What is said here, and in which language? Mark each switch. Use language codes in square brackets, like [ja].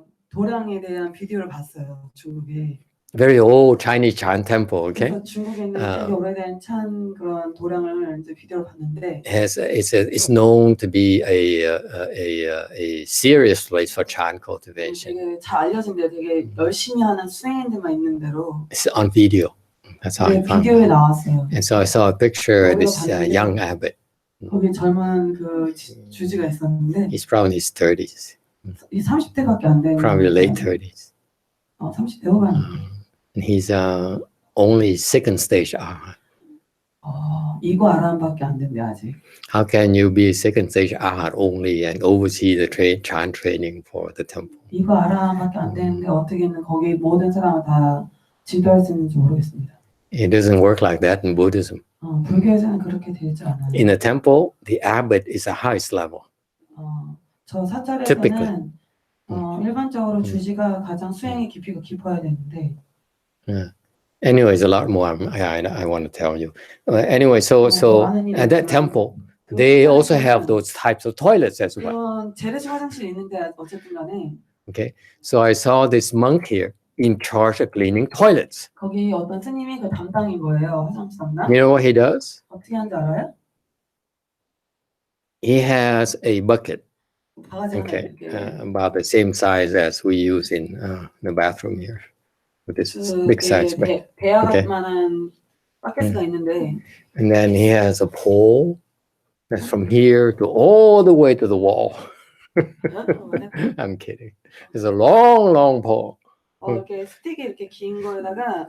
[ko] 도량에 대한 비디오를 봤어요, 중국에. [en] Very old Chinese Chan temple, okay? [ko] 그래서 중국에 있는 되게 오래된 찬 그런 도량을 이제 비디오를 봤는데. [en] It's known to be a serious place for Chan cultivation. [ko] 되게 잘 알려진 데 되게 열심히 하는 수행인들만 있는 대로. [en] It's on video. That's how I found it. [ko] 비디오에 나왔어요. [en] And so I saw a picture of this young abbot. [ko] 거기 젊은 그 주지가 있었는데. [en] He's probably in his 30s. [ko] 30대밖에 안 되는. [en] Probably late 30s. [ko] 30대 후반. [en] And he's only second stage arhat. [ko] 이거 아라한밖에 안 된대 아직. [en] How can you be second stage arhat only and oversee the chant training for the temple? [ko] 이거 아라한밖에 안 되는데 어떻게는 거기 모든 사람을 다 지도할 수 있는지 모르겠습니다. [en] It doesn't work like that in Buddhism. [ko] 불교에서는 그렇게 되지 않아요. [en] In a temple, the abbot is the highest level. 저 Typically. [ko] 사찰에서는 일반적으로 주지가 가장 수행의 깊이가 깊어야 되는데. [en] Anyways, a lot more I want to tell you. Anyway, so at that temple, they also have those types of toilets as well. [ko] 재래식 화장실이 있는데 어쨌든 간에. [en] Okay, so I saw this monk here in charge of cleaning toilets. [ko] 거기 어떤 스님이 그 담당인 거예요, 화장실 담당. [en] You know what he does? [ko] 어떻게 하는지 알아요? [en] He has a bucket, [ko] 바가지 [en] okay, about the same size as we use in the bathroom here. With this big size bucket. [ko] 배아만한 바켓가 있는데. [en] And then he has a pole that's from here to all the way to the wall. I'm kidding. It's a long pole. [ko] 이렇게 스틱이 이렇게 긴 거에다가